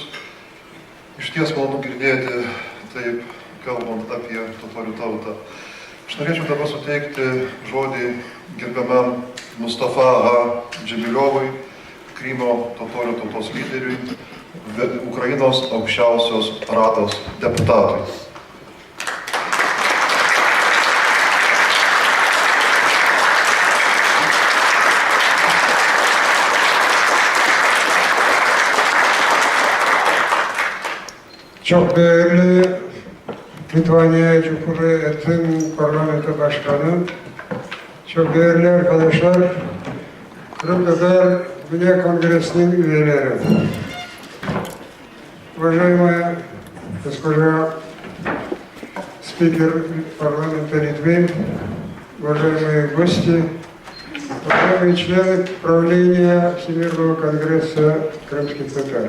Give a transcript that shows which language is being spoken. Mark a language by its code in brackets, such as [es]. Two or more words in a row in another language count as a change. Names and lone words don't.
[lt] Iš ties malonu girdėti taip, kalbant apie totorių tautą. Aš norėčiau dabar suteikti žodį gerbiamam Mustafa Džemiliovui, Krymo totorių tautos lyderiui, Ukrainos aukščiausios rados deputatui. [tr] Çok değerli Litvanya Cumhuriyeti'nin parlamento başkanı, çok değerli arkadaşlar, Kırım Tatar Dünya Kongresi'nin üyeleri, [ru] уважаемая госпожа спикер парламента Литвы, уважаемые гости, уважаемые члены правления Всемирного конгресса крымских татар.